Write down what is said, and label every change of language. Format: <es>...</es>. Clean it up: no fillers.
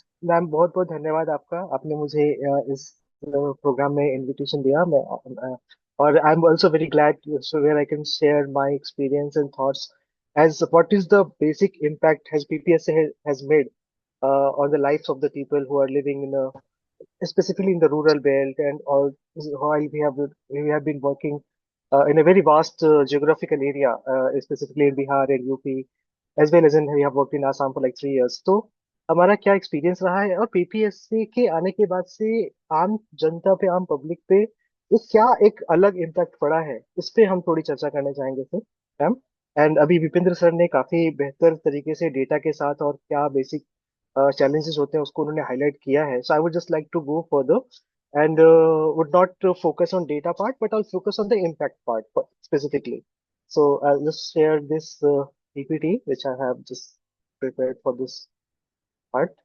<hi>Ma'am बहुत बहुत धन्यवाद आपका, आपने मुझे इस प्रोग्राम में इनविटेशन दिया। मैं और</hi> <en>I am also very glad so where I can share my experience and thoughts as what is the basic impact has PPSA has made on the lives of the people who are living in specifically in the rural belt, and all while we have been working in a very vast geographical area, specifically in Bihar and UP, as well as we have worked in Assam for like 3 years.</en> <hi>तो हमारा क्या experience रहा है, और PPSC के आने के बाद से आम जनता पे, आम पब्लिक पे इस क्या एक अलग इम्पैक्ट पड़ा है, इस पे हम थोड़ी चर्चा करना चाहेंगे सर, मैम। एंड अभी विपिंद्र सर ने काफी बेहतर तरीके से डेटा के साथ और क्या बेसिक challenges होते हैं उसको उन्होंने हाईलाइट किया है।</hi> <en>So I would just like to go further and would not focus on data part, but I'll focus on the impact part specifically. So I'll just share this PPT which I have just prepared for this part.</en>